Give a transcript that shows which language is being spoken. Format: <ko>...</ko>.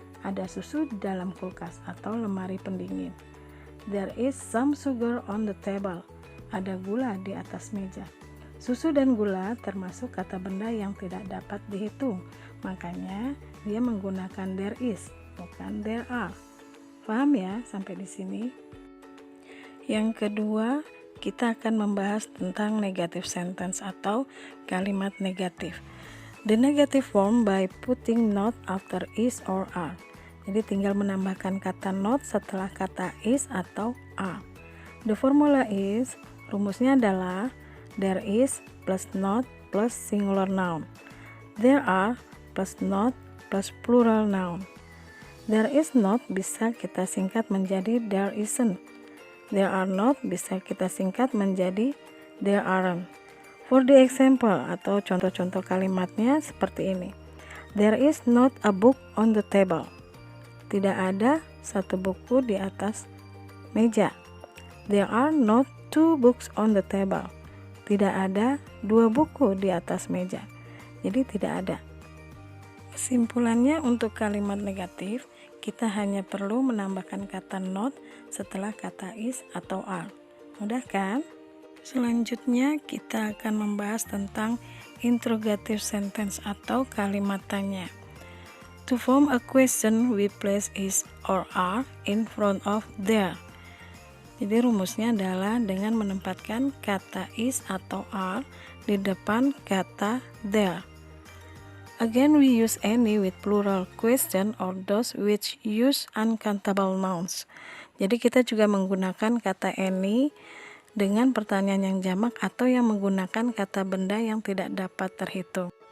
<id>Ada susu di dalam kulkas atau lemari pendingin.</id> <en>There is some sugar on the table.</en> <id>Ada gula di atas meja. Susu dan gula termasuk kata benda yang tidak dapat dihitung. Makanya dia menggunakan there is, bukan there are. Paham ya sampai di sini? Yang kedua, kita akan membahas tentang negative sentence atau kalimat negatif.</id> <en>The negative form by putting not after is or are.</en> <id>Jadi tinggal menambahkan kata not setelah kata is atau are.</id> <en>The formula is,</en> <id>rumusnya adalah</id> <en>there is plus not plus singular noun. There are plus not plus plural noun.</en> <id>There is not bisa kita singkat menjadi there isn't. There are not bisa kita singkat menjadi there aren't.</id> <en>For the example</en> <id>atau contoh-contoh kalimatnya seperti ini.</id> <en>There is not a book on the table.</en> <id>Tidak ada satu buku di atas meja.</id> <en>There are not two books on the table.</en> <id>Tidak ada dua buku di atas meja. Jadi tidak ada. Kesimpulannya untuk kalimat negatif, kita hanya perlu menambahkan kata not setelah kata is atau are. Mudah kan? Selanjutnya kita akan membahas tentang interrogative sentence atau kalimat tanya.</id> <en>To form a question, we place is or are in front of there.</en> <id>Jadi rumusnya adalah dengan menempatkan kata is atau are di depan kata there.</id> <en>Again, we use any with plural question or those which use uncountable nouns.</en> <id>Jadi kita juga menggunakan kata any dengan pertanyaan yang jamak atau yang menggunakan kata benda yang tidak dapat terhitung.</id>